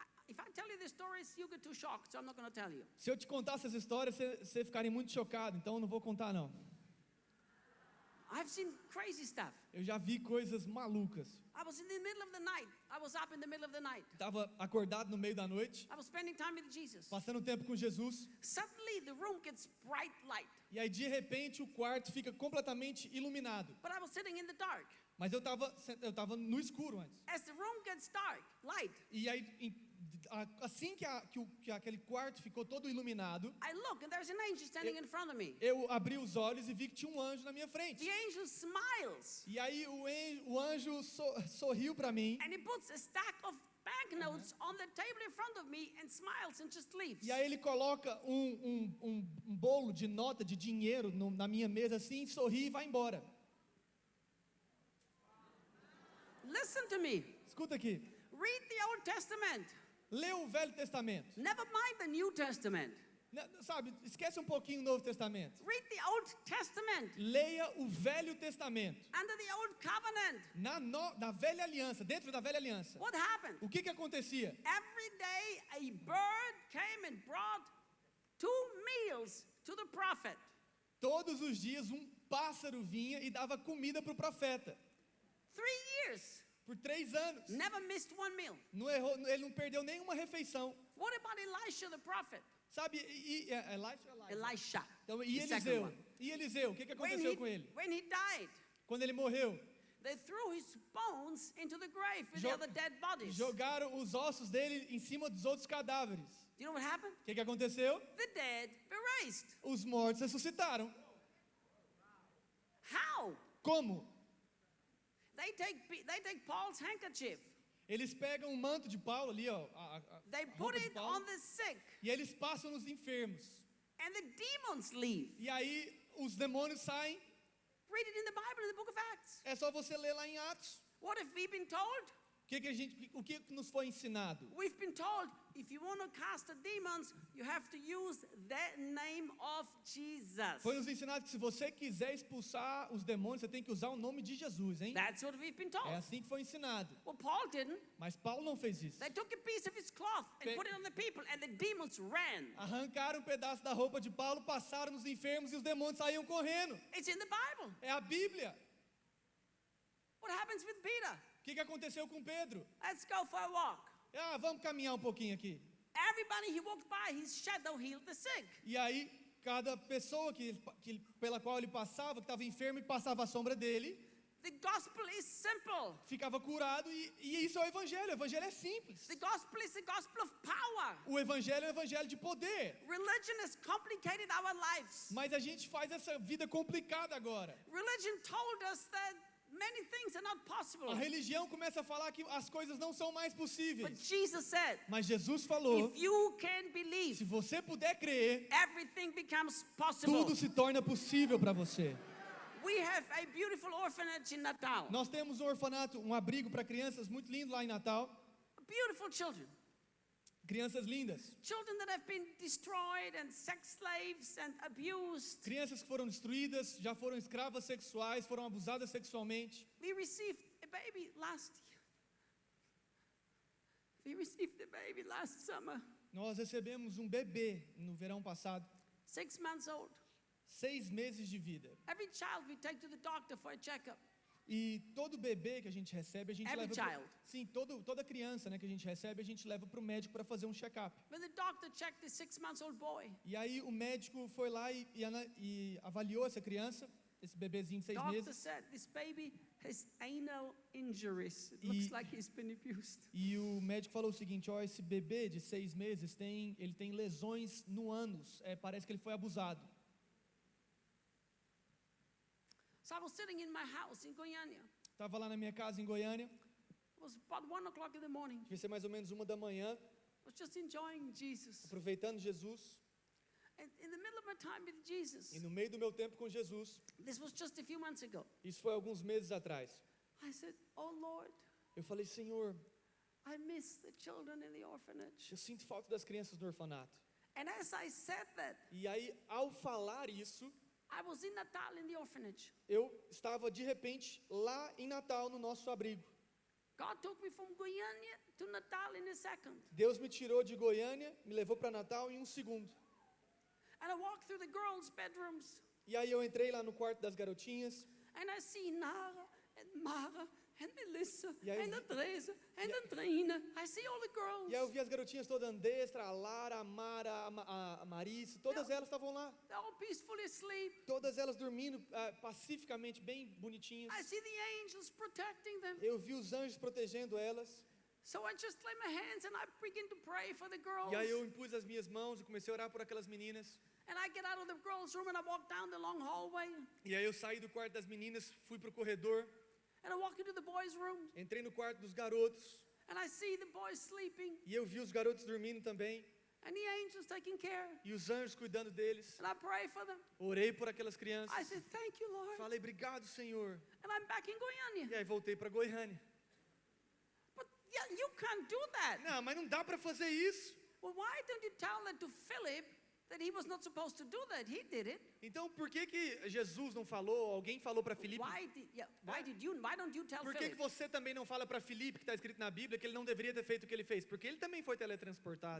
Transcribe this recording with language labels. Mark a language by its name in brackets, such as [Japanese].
[English] If I tell you the stories, you get too shocked, so I'm not going to tell you. [Portuguese] Se eu te contar essas histórias, você ficaria muito chocado, então eu não vou contar não. [English] I've seen crazy stuff. [Portuguese] Eu já vi coisas malucas. [English] I was in the middle of the night. I was up in the middle of the night. [Portuguese] Estava acordado no meio da noite, [English] I was spending time with Jesus. [Portuguese] passando tempo com Jesus, [English] Suddenly, the room gets bright light. [Portuguese] e aí de repente o quarto fica completamente iluminado. [English] But I was sitting in the dark. [Portuguese] Mas eu estava no escuro antes. [English] As the room gets dark, light, [Portuguese] E aí, assim que aquele quarto ficou todo iluminado, [English] I look and there's an angel standing in front of me. [Portuguese] eu abri os olhos e vi que tinha um anjo na minha frente. [English] The angel smiles [Portuguese] E aí o anjo sorriu para mim. [English] and he puts a stack of banknotes on the table in front of me and smiles and just leaves. [Portuguese] E aí ele coloca um bolo de nota de dinheiro na minha mesa assim, sorri e vai embora. [English] Listen to me. [Portuguese] Escuta aqui. [English] Read the Old Testament. [Portuguese] Lê o Velho Testamento. [English] Never mind the New Testament. [Portuguese] Sabe, esquece um pouquinho o Novo Testamento. [English] Read the Old Testament. [Portuguese] Leia o Velho Testamento. [English] Under the Old Covenant, [Portuguese] Na Velha Aliança, dentro da Velha Aliança. [English] what happened? [Portuguese] O que acontecia? [English] Every day a bird came and brought 2 meals to the prophet. [Portuguese] Todos os dias um pássaro vinha e dava comida para o profeta. [English] 3 years. [Portuguese] Por 3 anos. [English] Never missed 1 meal. [Portuguese] Não errou, ele não perdeu nenhuma refeição. [English] What about Elisha the prophet? [Portuguese] Sabe, [English] Elisha. [Portuguese] Então, [English] The second one. [Portuguese] E Eliseu, o que aconteceu com ele? [English] When he died, [Portuguese] Quando ele morreu, [English] they threw his bones into the grave with Jo- the other dead bodies. [Portuguese] jogaram os ossos dele em cima dos outros cadáveres. [English] Do you know what happened? [Portuguese] O que aconteceu? [English] The dead were raised. [Portuguese] Os mortos ressuscitaram. [English] How? [Portuguese] Como? [English] They take Paul's handkerchief. [Portuguese] Eles pegam o manto de Paulo ali, ó, [English] They [Portuguese] a [English] put [Portuguese] roupa de [English] it [Portuguese] Paulo, [English] on the sick. [Portuguese] e eles passam nos enfermos. [English] And the demons leave. [Portuguese] E aí os demônios saem. [English] Read it in the Bible, in the book of Acts. [Portuguese] É só você ler lá em Atos. [English] What have we been told? [Portuguese] O que nos foi ensinado? [English] We've been told if you want to cast the demons, you have to use the name of Jesus. [Portuguese] Foi nos ensinado que se você quiser expulsar os demônios, você tem que usar o nome de Jesus, hein? [English] That's what we've been told. [Portuguese] É assim que foi ensinado. [English] Well, Paul didn't. [Portuguese] Mas Paulo não fez isso. [English] They took a piece of his cloth and Pe- put it on the people, and the demons ran. [Portuguese] Arrancaram um pedaço da roupa de Paulo, passaram nos enfermos e os demônios saíam correndo. [English] It's in the Bible. [Portuguese] É a Bíblia. [English] What happens with Peter? [Portuguese] O que aconteceu com Pedro? [English] Let's go for a walk. [Portuguese] Vamos caminhar um pouquinho aqui. [English] Everybody he walked by, his shadow healed the sick. [Portuguese] E aí, cada pessoa pela qual ele passava, que estava enfermo e passava a sombra dele, [English] The gospel is simple. [Portuguese] ficava curado. E isso é o Evangelho. O Evangelho é simples. [English] The gospel is the gospel of power. [Portuguese] O Evangelho é o Evangelho de poder. [English] Religion has complicated our lives. [Portuguese] Mas a gente faz essa vida complicada agora. [English] Religion told us that many things are not possible. [Portuguese] A religião começa a falar que as coisas não são mais [English] But [Portuguese] possíveis. [English] Jesus said, [Portuguese] Mas Jesus falou, [English] if you can [Portuguese] se [English] believe, [Portuguese] você puder crer, [English] everything becomes possible. [Portuguese] tudo se torna possível para você. [English] We have a beautiful orphanage in Natal. [Portuguese] Nós temos um orfanato, um abrigo para crianças muito lindo lá em Natal. [English] Beautiful children. [Portuguese] Crianças lindas. [English] Children that have been destroyed and sex slaves and abused. [Portuguese] Crianças que foram destruídas, já foram escravas sexuais, foram abusadas sexualmente. [English] We received a baby last year. We received a baby last summer. [Portuguese] Nós recebemos um bebê no verão passado, [English] 6 months old. [Portuguese] 6 meses de vida. [English] Every child we take to the doctor for a checkup. [Portuguese] E todo bebê que a gente recebe, a gente [English] Every [Portuguese] leva... [English] child. [Portuguese] Sim, toda criança, né, que a gente recebe, a gente leva para o médico para fazer um check-up. [English] When the doctor checked the 6-month-old boy, [Portuguese] E aí o médico foi lá e avaliou essa criança, esse bebezinho de 6 [English] doctor [Portuguese] meses. [English] said this baby has anal injuries. It looks like he's been abused. [Portuguese] E o médico falou o seguinte, ó, esse bebê de 6 meses ele tem lesões no ânus, parece que ele foi abusado. [English] So I was sitting in my house in Goiânia. [Portuguese] Estava lá na minha casa em Goiânia, [English] It was about 1:00 in the morning. [Portuguese] devia ser mais ou menos 1 da manhã, [English] I was just enjoying Jesus. [Portuguese] aproveitando Jesus. [English] And in the middle of my time with Jesus, [Portuguese] E no meio do meu tempo com Jesus, [English] this was just a few months ago, [Portuguese] isso foi alguns meses atrás, [English] I said, oh Lord, [Portuguese] eu falei, Senhor, [English] I miss the children in the orphanage. [Portuguese] eu sinto falta das crianças no orfanato. [English] And as I said that, [Portuguese] E aí, ao falar isso, [English] I was in Natal in the orphanage. [Portuguese] eu estava de repente lá em Natal, no nosso abrigo. [English] God took me from Goiânia to Natal in a second. [Portuguese] Deus me tirou de Goiânia, me levou para Natal em um segundo. [English] And I walked through the girls' bedrooms, [Portuguese] E aí eu entrei lá no quarto das garotinhas, [English] and I see Nara and Mara and Melissa [Portuguese] E aí eu [English] and [Portuguese] vi- [English] Andresa and Andreina. I see all the girls. [Portuguese] e aí eu vi as garotinhas todas, Andestra, a Lara, a Mara, a Marisa, todas elas estavam lá. [English] They're all peacefully asleep. [Portuguese] Todas elas dormindo pacificamente, bem bonitinhas. [English] I see the angels protecting them. [Portuguese] Eu vi os anjos protegendo elas. [English] So I just lay my hands and I begin to pray for the girls. [Portuguese] E aí eu impus as minhas mãos e comecei a orar por aquelas meninas. [English] And I get out of the girls' room and I walk down the long hallway. [Portuguese] E aí eu saí do quarto das meninas, fui pro corredor, [English] And I walk into the boys' room [Portuguese] entrei no quarto dos garotos. [English] and I see the boys sleeping [Portuguese] E eu vi os garotos dormindo também. [English] and the angels taking care. [Portuguese] E os anjos cuidando deles. [English] And I pray for them. [Portuguese] Orei por aquelas crianças. [English] I said, thank you, Lord. [Portuguese] Falei, obrigado, Senhor. [English] And I'm back in Goiânia. [Portuguese] E aí voltei para Goiânia. [English] But yeah, you can't do that. [Portuguese] Não, mas não dá para fazer isso. [English] Well, why don't you tell that to Philip that he was not supposed to do that? He did it. [Portuguese] Então, por que Jesus não falou? Alguém falou para Filipe? [English] Why don't you tell [Portuguese] Por que [English] Philip? [Portuguese] você também não fala para Filipe, que está escrito na Bíblia, que ele não deveria ter feito o que ele fez? Porque ele também foi teletransportado.